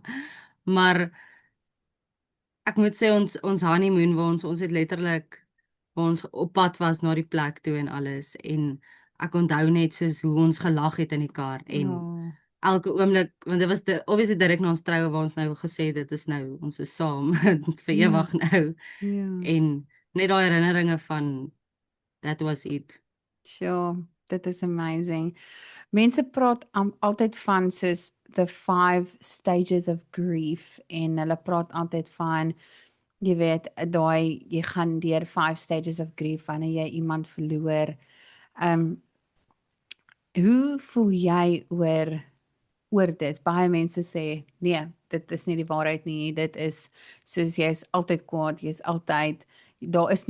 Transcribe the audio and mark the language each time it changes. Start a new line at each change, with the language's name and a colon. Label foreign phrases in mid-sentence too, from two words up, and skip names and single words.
Afrikaans: Maar ek moet sê ons honeymoon waar ons het letterlik waar ons op pad was na die plek toe en alles en ek onthou net soos hoe ons gelag het in die kar en Ja, elke oomblik want dit was obviously direk na ons troue waar ons nou gesê dit is nou ons is saam vir ja, ewig nou ja. en net daai herinneringe van
English: that was it.
Afrikaans: Sure, dit is amazing. Mense praat altyd van soos
English: the 5 stages of grief
Afrikaans: en hulle praat altyd van, jy weet, daai jy gaan deur 5
English: stages of grief
Afrikaans: wanneer jy iemand verloor. Um hoe voel jy oor dit? Baie mense sê nee, dit is nie die waarheid nie. Dit is soos jy's altyd kwaad, jy's altyd, daar is nie